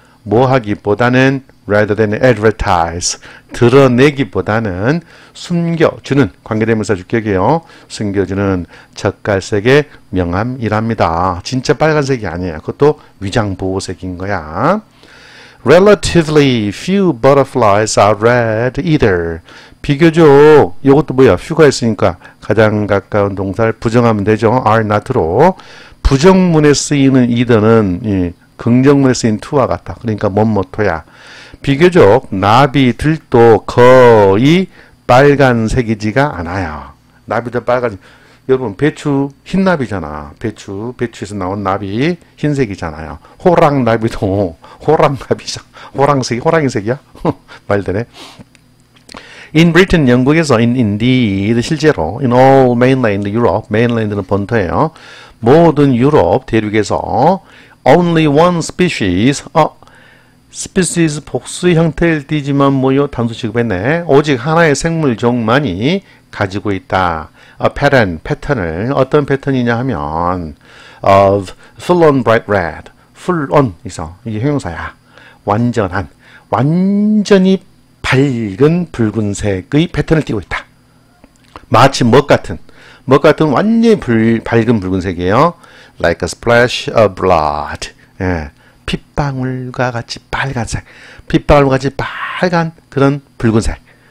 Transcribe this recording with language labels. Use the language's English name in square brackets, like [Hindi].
[Korean] 뭐 하기보다는 [English] rather than advertise [Korean] 드러내기보다는 숨겨주는 관계대명사 주격이에요. 숨겨주는 적갈색의 명암이랍니다. 진짜 빨간색이 아니에요. 그것도 위장보호색인 거야. [English] Relatively few butterflies are red either. [Korean] 비교적 이것도 뭐야? few가 있으니까 가장 가까운 동사를 부정하면 되죠. are not로 부정문에 쓰이는 either는 긍정문에 쓰인 to와 같다. 그러니까 뭐뭐토야. 비교적 나비들도 거의 빨간색이지가 않아요. 나비도 빨간. 여러분 배추 흰나비잖아. 배추에서 나온 나비 흰색이잖아요. 호랑나비도 호랑나비죠. 호랑색이야? 말되네. [English] In Britain, 영국에서 indeed 실제로 in all mainland Europe, [Korean] mainland는 본토예요. 모든 유럽 대륙에서 [English] only one species, [Korean] species 복수의 형태를 띠지만 뭐요? 단수 취급했네. 오직 하나의 생물종만이 가지고 있다. [English] pattern, [Korean] 패턴을 어떤 패턴이냐 하면 [English] of full on bright red, full on 있어. [Korean] 이게 형용사야. 완전한, 완전히 밝은 붉은색의 패턴을 띠고 있다. 마치 먹 같은 완전히 밝은 붉은색이에요. [English] Like a splash of blood. [Korean] 예, 핏방울과 같이 빨간색, 핏방울과 같이 빨간 그런 붉은색.